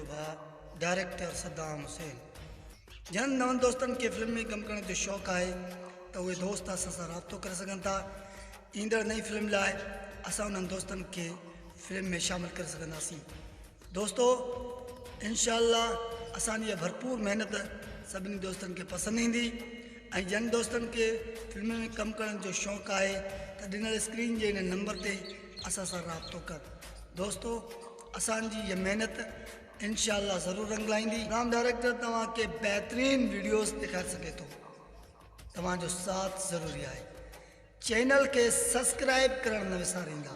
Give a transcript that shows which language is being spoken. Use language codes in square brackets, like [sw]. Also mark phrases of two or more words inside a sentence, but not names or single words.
[sd] डायरेक्टर सद्दाम हुसैन। जन नवन दोस्तन के फिल्म में कम करने जो शौक़ है तो वे दोस्त असां सां राब्तो करे सघनि था। ईंदड़ नई फिल्म लाइ असां उन्हनि दोस्तन के फिल्म में शामिल करे सघंदासीं। दोस्तो इंशाअल्लाह असांजी भरपूर मेहनत सभिनी दोस्तन के पसंदि ईंदी ऐं जन दोस्तन के फिल्म में कम करण जो शौक़ है तो ॾिनल स्क्रीन जे इन नंबर ते असां सां राब्तो कर। दोस्तो असांजी ये मेहनत इंशाअल्लाह ज़रूर रंग लाइंदी। राम डायरेक्टर तव्हां के बेहतरीन वीडियोस दिखा सके तो तव्हां जो साथ ज़रूरी है। चैनल के सब्सक्राइब करण न विसारींदा।